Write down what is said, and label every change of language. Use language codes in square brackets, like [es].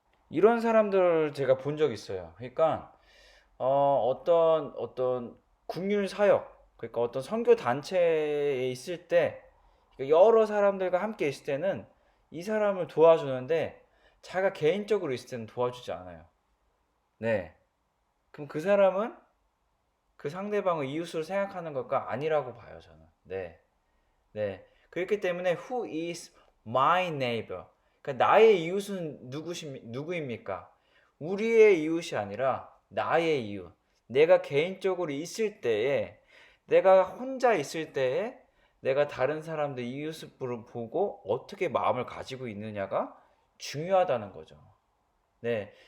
[ko] 이런 사람들 제가 본 적 있어요. 그러니까 어떤 국률 사역, 그러니까 어떤 선교 단체에 있을 때 그러니까 여러 사람들과 함께 있을 때는 이 사람을 도와주는데 자기가 개인적으로 있을 때는 도와주지 않아요. 네. 그럼 그 사람은 그 상대방을 이웃으로 생각하는 것과 아니라고 봐요, 저는. 네. 네. 그렇기 때문에 [en] who is my neighbor? [ko] 그러니까 나의 이웃은 누구입니까? 우리의 이웃이 아니라 나의 이웃. 내가 개인적으로 있을 때에, 내가 혼자 있을 때에 내가 다른 사람들 이웃을 보고 어떻게 마음을 가지고 있느냐가 중요하다는 거죠. 네.